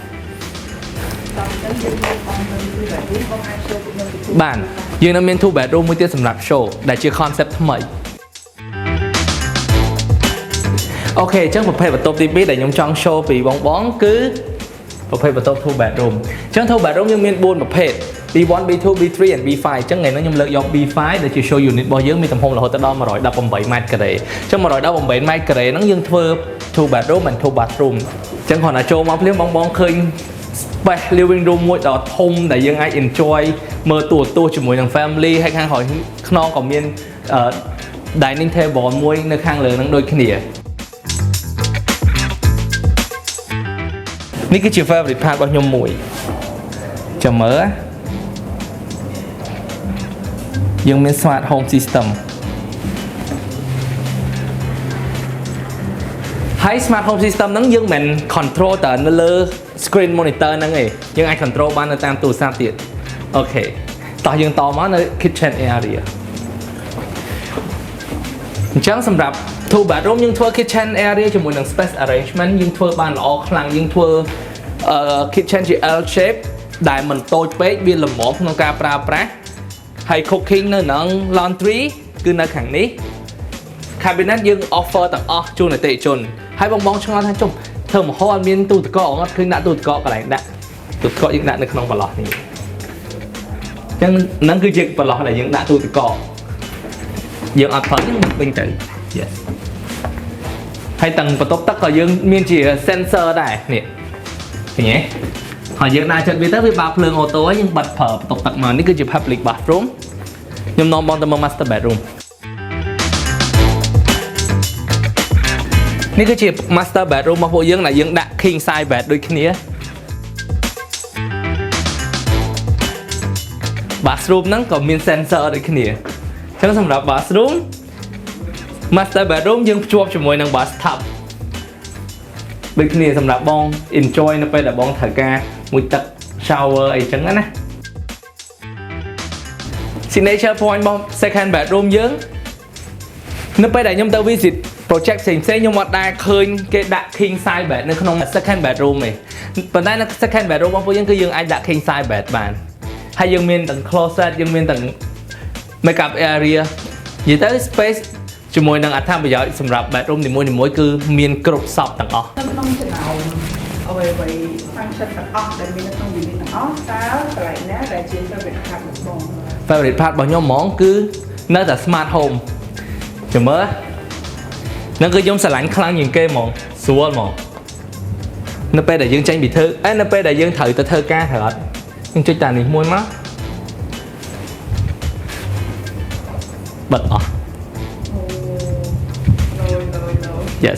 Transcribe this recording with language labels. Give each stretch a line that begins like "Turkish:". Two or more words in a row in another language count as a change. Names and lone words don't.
Khmer: បានយើងនៅមាន
English: two bedroom
Khmer: មួយទៀតសម្រាប់ show ដែលជា concept ថ្មីអូខេអញ្ចឹងប្រភេទបន្ទប់ទី2ដែលខ្ញុំចង់ show ពីបងគឺប្រភេទបន្ទប់
English: two bedroom
Khmer: អ ញ្ចឹង
English: two bedroom
Khmer: យើងមាន4ប្រភេទ B1 B2 B3 and B5 អញ្ចឹងថ្ងៃនេះខ្ញុំលើកយក B5 ដែលជា
English: show unit
Khmer: របស់យើងមាន ទំហំរហូតដល់118ម៉ែត្រការ៉េអញ្ចឹង118ម៉ែត្រការ៉េហ្នឹងយើងធ្វើ
English: two bedroom and two bathroom
Khmer: អញ្ចឹងគ្រាន់តែចូលមកភ្លាមបងឃើញ
English: space living room
Khmer: មួយដ៏ធំដែលយើងអាច enjoy មើលទូរទស្សន៍ជាមួយនឹង family ហើយខាងក្រោយខ្នងក៏មាន
English: dining table
Khmer: មួយនៅខាងលើហ្នឹងដូចគ្នានេះគឺជា
English: favorite part
Khmer: របស់ខ្ញុំមួយចាំមើលយើងមាន
English: smart home system
Khmer: ហើយ
English: smart home system
Khmer: ហ្នឹងយើងមិន control តែនៅលើ
English: screen monitor
Khmer: ហ្នឹងឯងយើងអាច control បាននៅតាមទូរស័ព្ទទៀតអូខេតោះយើងតមកនៅ
English: kitchen area
Khmer: អញ្ចឹងសម្រាប់ two bedroom យើងធ្វើ
English: kitchen area
Khmer: ជាមួយនឹង
English: space arrangement
Khmer: យើងធ្វើបានល្អខ្លាំងយើងធ្វើ kitchen ជា
English: L shape
Khmer: ដែលមិនតូចពេកវាល្ម មក្នុងការប្រើប្រាស់ហើយ cooking នៅក្នុង laundry គឺនៅខាងនេះ cabinet យើង offer ទាំងអស់ជូន អតិថិជនហើយបងឆ្ងល់ថាចុះធ្វើម្ហូបអត់មានទូទឹកកកអត់ឃើញដាក់ទូទឹកកកកន្លែងដាក់ទូទឹកកកយើងដាក់នៅក្នុងប្រឡោះនេះអញ្ចឹងហ្នឹងគឺជាប្រឡោះដែលយើងដាក់ទូទឹកកកយើងអត់ផឹកយើងវិញទៅ yes ហើយទាំងបន្ទប់ទឹកក៏យើងមានជា sensor ដែរនេះឃើញទេហើយយើងដាក់ចិត្តវាទៅវាបើកភ្លើងអូតូហើយយើងបិទប្រើបន្ទប់ទឹកមកនេះគឺជា
English: public bathroom
Khmer: ខ្ញុំនាំបងទៅមើល
English: master bedroom
Khmer: នេះគឺជា
English: master bedroom
Khmer: របស់ពួកយើងដែលយើងដាក់
English: king size bed
Khmer: ដូចគ្នា bathroom ហ្នឹងក៏មាន sensor ដូចគ្នាអញ្ចឹងសម្រាប់
English: bathroom master bedroom
Khmer: យើងភ្ជាប់ជាមួយនឹង bathtub ដូចគ្នាសម្រាប់បង enjoy នៅពេលដែលបងត្រូវការមួយទឹក shower អីចឹងណា
English: signature point
Khmer: របស់
English: second bedroom
Khmer: យើងនៅពេលដែលខ្ញុំទៅ
English: visit project
Khmer: ផ្សេងៗខ្ញុំអត់ដែលឃើញគេដាក់
English: king size bed
Khmer: នៅក្នុង
English: second bedroom
Khmer: ទេប៉ុន្តែនៅ
English: second bedroom
Khmer: របស់ពួកយើងគឺយើងអាចដាក់
English: king size bed
Khmer: បានហើយយើងមានទាំង closet យើងមានទាំង
English: makeup area
Khmer: និយាយទៅ space ជាមួយនឹងអត្ថប្រយោជន៍សម្រាប់ bedroom នីមួយៗគឺមានគ្រប់សពទាំងអស់ ក្នុងចំណោមអ្វីៗ function ទាំងអស់ដែលមាននៅក្នុង unit ទាំងអស់តើកន្លែងណាដែលជា
English: favorite part
Khmer: របស់បង
English: favorite part
Khmer: របស់ខ្ញុំហ្មងគឺនៅតែ
English: smart home
Khmer: ចាំមើលនឹងគឺខ្ញុំស្រឡាញ់ខ្លាំងជាងគេហ្មងស្រួលហ្មងនៅពេលដែលយើងចេញពីធ្វើនៅពេលដែលយើងត្រូវទៅធ្វើការត្រូវអត់យើងចុចតានេះមួយមកបិទអស់Yes